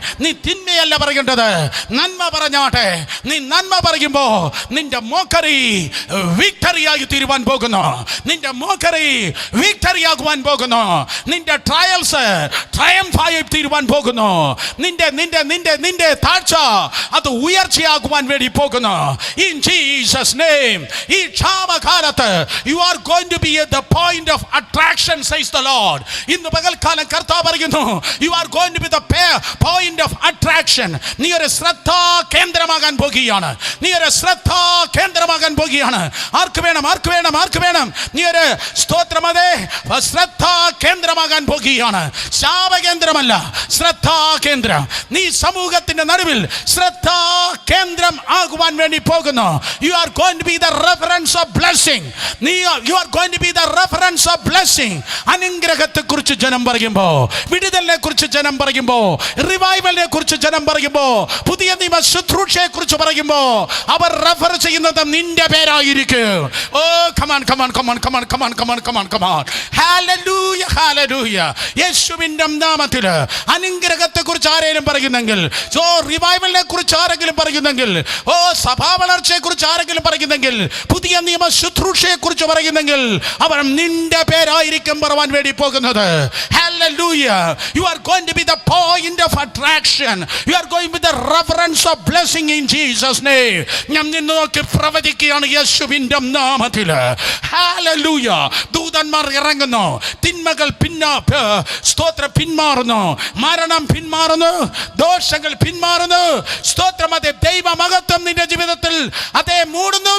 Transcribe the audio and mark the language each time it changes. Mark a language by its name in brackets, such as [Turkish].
[Malayalam] നീ തിന്മയല്ല പറയേണ്ടത്, നന്മ പറഞ്ഞാട്ടെ. നീ നന്മ പറയുമ്പോ നിന്റെ മോക്കറി വിക്ടറിയായി തീരുവാൻ പോകുന്നു. നിന്റെ മോക്കറി വിക്ടറിയാകുവാൻ പോകുന്നു. നിന്റെ ട്രയൽസ് ട്രയംഫായി തീരുവാൻ പോകുന്നു. നിന്റെ നിന്റെ നിന്റെ നിന്റെ താഴ്ച അത് ഉയർച്ചയാകുവാൻ വേണ്ടി പോകുന്നു. [English] In Jesus name. [Malayalam] ഈ ക്ഷാമകാലത്ത് [English] you are going to be at the point of attraction, says the Lord. [Malayalam] ഇന്ന് പകൽക്കാലം കർത്താവ് പറയുന്നു, [English] you are going to be the point of attraction. [Malayalam] നീ ഒരു ശ്രദ്ധാ കേന്ദ്രമാകാൻ പോകുകയാണ്. നീ ഒരു ശ്രദ്ധാ കേന്ദ്രമാകാൻ പോകുകയാണ്. ആർക്ക് വേണം, ആർക്ക് വേണം, ആർക്ക് വേണം? നീ ഒരു സ്തോത്രം അതെ ശ്രദ്ധാ കേന്ദ്രമാകാൻ പോകുകയാണ്. ശാപകേന്ദ്രമല്ല, ശ്രദ്ധാ കേന്ദ്രം. നീ സമൂഹത്തിന്റെ നടുവിൽ ശ്രദ്ധാ കേന്ദ്രം ആകുവാൻ വേണ്ടി പോകുന്നു. [English] You are going to be the reference of blessing. You are going to be the reference of blessing. [Malayalam] അനുഗ്രഹത്തെ കുറിച്ച് ജനം പറയുമ്പോ, വിടുതലിനെ കുറിച്ച് ജനം പറയുമ്പോ, റിവൈവലിനെ കുറിച്ച് ജനം പറയുമ്പോ, പുതിയ നിയമ ശുശ്രൂഷയെ കുറിച്ച് പറയുമ്പോ അവർ റെഫർ ചെയ്യുന്നത് നിന്റെ പേരായിരിക്കും. [English] Oh come on come on come on come on come on come on come on come on. Hallelujah hallelujah. [Malayalam] യേശുവിന്റെ നാമത്തിൽ അനുഗ്രഹത്തെ കുറിച്ച് ആരെങ്കിലും പറയുന്നെങ്കിൽ, റിവൈവലിനെ കുറിച്ച് ആരെങ്കിലും പറയുന്നെങ്കിൽ, സഭാ വളർച്ചയെ കുറിച്ച് ആരെങ്കിലും പറയുന്നെങ്കിൽ, പുതിയ നിയമ ശുശ്രൂഷയെ കുറിച്ച് പറയുന്നെങ്കിൽ അവർ നിന്റെ പേരായിരിക്കും പറവാൻ വേണ്ടി പോകുന്നത്. Hallelujah. [English] You are going to be the point of attraction. You are going with the reverence of blessing in Jesus name. [Malayalam] ഞാൻ നിന്നെ നോക്കി പ്രവചിക്കുകയാണ് യേശുവിന്റെ നാമത്തിൽ. Hallelujah. ദൂതന്മാർ ഇറങ്ങുന്നു, തിന്മകൾ സ്തോത്രം പിന്മാറുന്നു, മരണം പിന്മാറുന്നു, ദോഷങ്ങൾ പിന്മാറുന്നു. സ്തോത്രം. അതേ ദൈവമഹത്വം നിന്റെ ജീവിതത്തിൽ അതേ മൂടുന്നു.